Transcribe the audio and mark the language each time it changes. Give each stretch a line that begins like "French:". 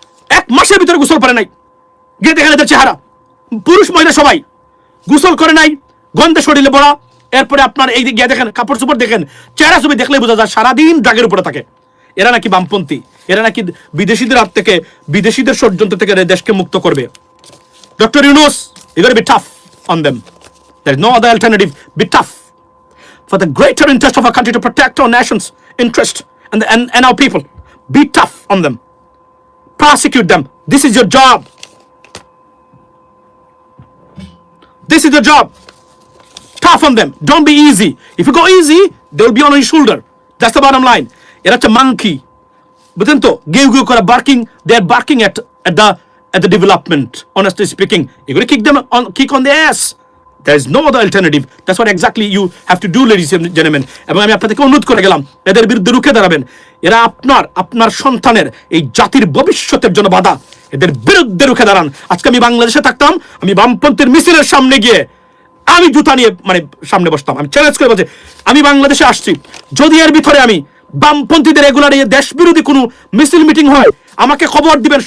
Bangla: 1 মাসের ভিতরে গোসল করে নাই। গিয়ে দেখেন এদের চেহারা, পুরুষ মহিলা সবাই গোসল করে নাই, গন্ধে শরীরে পড়া। এরপরে আপনার এই গিয়ে দেখেন কাপড় চোপড় দেখেন, চেহারা ছবি দেখলে বোঝা যায় সারাদিন ড্রাগের উপরে থাকে। এরা নাকি বামপন্থী, এরা নাকি বিদেশিদের হাত থেকে, বিদেশিদের ষড়যন্ত্র থেকে দেশকে মুক্ত করবে।
English: Doctor Yunus, you gotta be tough on them. There is no other alternative. Be tough for the greater interest of our country, to protect our nation's interest and our people. Be tough on them. Prosecute them. This is your job. This is your job. Tough on them. Don't be easy. If you go easy, they will be on your shoulder. That's the bottom line. You're a monkey.
Bangla: বুঝলেন তো? গেউ গেউ করে barking.
English: They are barking at the development. Honestly speaking, you're going to kick on the ass. There is no other alternative. That's what exactly you have to do, ladies and gentlemen.
Bangla: এবং আমি আপনাদেরকে অনুরোধ করে গেলাম, এদের বিরুদ্ধে রুখে দাঁড়াবেন। এরা আপনার সন্তানের এই জাতির ভবিষ্যতের জন্য বাধা। এদের বিরুদ্ধে রুখে দাঁড়ান। আজকে আমি বাংলাদেশে থাকতাম, আমি বামপন্থীর মিছিলের সামনে গিয়ে আমি জুতা নিয়ে সামনে বসতাম। আমি চ্যালেঞ্জ করে বলছি, আমি বাংলাদেশে আসছি, যদি এর ভিতরে আমি বামপন্থীদের রেগুলার এই দেশ বিরোধী কোনো মিছিল মিটিং হয়, আমাকে খবর দিবেন।